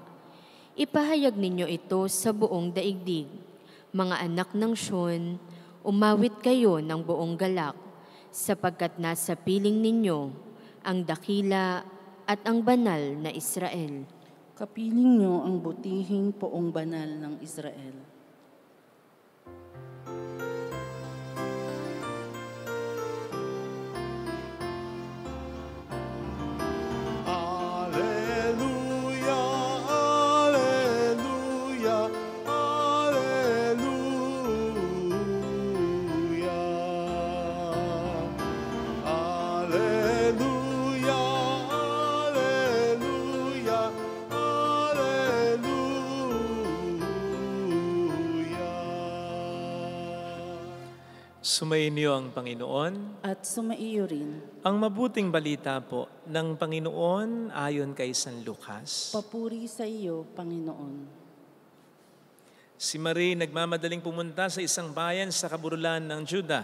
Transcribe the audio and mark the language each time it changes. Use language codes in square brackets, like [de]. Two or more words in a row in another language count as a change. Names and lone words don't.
[tl] Ipahayag ninyo ito sa buong daigdig. Mga anak ng Siyon, umawit kayo ng buong galak, sapagkat nasa piling ninyo ang dakila at ang banal na Israel. Kapiling niyo ang butihing poong banal ng Israel. [la] Alleluia, alleluia, alleluia. Alleluia, alleluia, alleluia. [tl] Sumainyo ang Panginoon. At sumaiyo rin. Ang mabuting balita po ng Panginoon ayon kay San Lucas. Papuri sa iyo, Panginoon. Si Marie nagmamadaling pumunta sa isang bayan sa kaburulan ng Juda.